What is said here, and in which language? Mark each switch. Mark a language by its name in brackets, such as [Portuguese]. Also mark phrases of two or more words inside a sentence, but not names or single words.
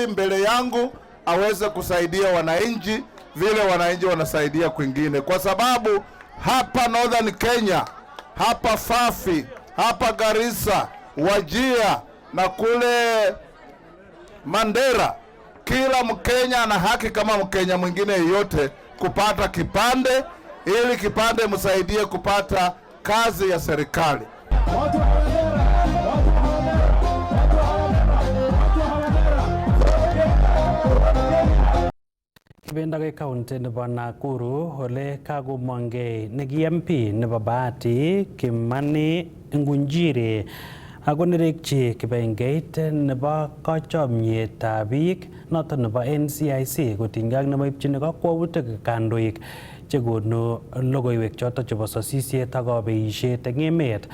[Swahili] mbele yangu aweze kusaidia wananchi vile wananchi wanasaidia kwingine, kwa sababu hapa Northern Kenya, hapa Fafi, hapa Garissa, Wajia na kule Mandera, kila Mkenya ana haki kama Mkenya mwingine yeyote kupata kipande, ili kipande msaidie kupata kazi ya serikali. [Kalenjin] Kibendage kaunti nebo Nakuru ole kagomongei negi MP nebo Bahati Kimani Ngunjiri akonerekchi kibengeit nebo kachomietab biik noton nebo NCIC kotinygei ak nemoipchini kakwautik kandoik chekonu logoiwek choton chebo sosisiet ak kabeisiet eng emet.